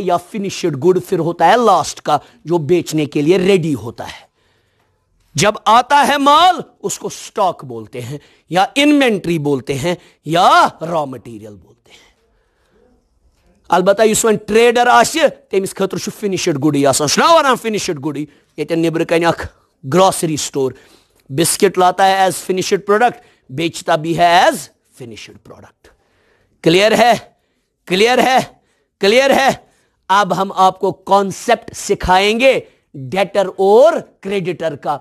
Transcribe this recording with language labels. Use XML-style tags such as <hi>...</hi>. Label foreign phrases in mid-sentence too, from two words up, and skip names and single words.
<hi>या</hi> <en>finished good</en> <hi>फिर होता है लास्ट का, जो बेचने के लिए रेडी होता है। जब आता है माल उसको स्टॉक बोलते हैं, या इन्वेंट्री बोलते हैं, या</hi> <en>raw material</en> <hi>बोलते हैं।</hi> <ks>अलबत्ता युस वन ट्रेडर आसे तमिस खतर छु</ks> <en>finished good</en> <ks>वन</ks> <en>finished good.</en> <hi>ये</hi> <ks>निबर कन</ks> <en>grocery store</en> <hi>बिस्किट लाता है</hi> <en>as finished product,</en> <hi>बेचता भी है</hi> <en>as finished product.</en> <hi>क्लियर है? अब हम आपको कॉन्सेप्ट सिखाएंगे डेटर और क्रेडिटर का।</hi>